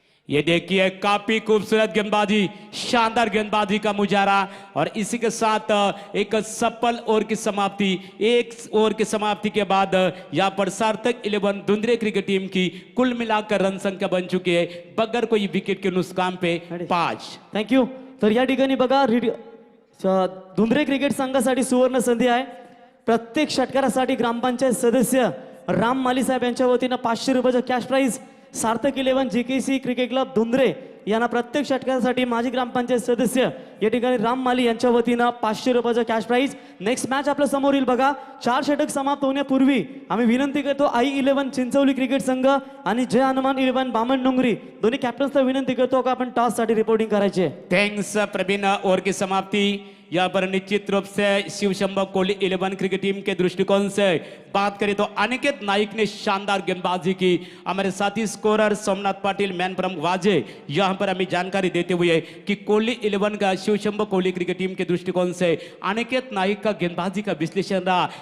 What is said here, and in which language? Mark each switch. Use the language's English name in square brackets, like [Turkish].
[Hindi] ये देखिए काफी खूबसूरत गेंदबाजी, शानदार गेंदबाजी का मुजाहरा और इसी के साथ एक सफल ओवर की समाप्ति। एक ओवर की समाप्ति के बाद यहां पर सार्थक 11 धुंधरे क्रिकेट टीम की कुल मिलाकर रन संख्या बन चुकी है बगैर कोई विकेट के नुकसान पे 5। [English] Thank you. [Marathi] तर या ठिकाणी बघा धुंधरे क्रिकेट संघासाठी सुवर्ण संधी आहे। प्रत्येक षटकारासाठी ग्रामपंचायत सदस्य राम माली साहेब यांच्या वतीनं 500 रुपयाचं कॅश प्राइज सार्थक 11 जीकेसी क्रिकेट क्लब धुंधरे यांना प्रत्येक षटकारासाठी माजी ग्रामपंचायत सदस्य या ठिकाणी राम माली यांच्या वतीनं 500 रुपयाचं कॅश प्राइज। नेक्स्ट मॅच आपल्या समोर येईल बघा। 4 षटक समाप्त होण्यापूर्वी आम्ही विनंती करतो आई 11 चिंचवली क्रिकेट संघ आणि जय हनुमान 11 बामण डोंगरी दोन्ही कॅप्टन्सला विनंती करतो का आपण टॉस साठी रिपोर्टिंग करायचे। [English] Thanks Praveen. [Hindi] ओवर की समाप्ति यहाँ पर निश्चित रूप से शिवशंभो कोहली 11 क्रिकेट टीम के दृष्टिकोण से बात करें तो अनिकेत नाइक ने शानदार गेंदबाजी की। हमारे साथी scorer Somnath Patil [English] man from [Hindi] वाजे यहाँ पर हमें जानकारी देते हुए कि कोहली 11 का शिवशंभो कोहली क्रिकेट टीम के दृष्टिकोण से अनिकेत नाइक का गेंदबाजी का विश्लेषण रहा।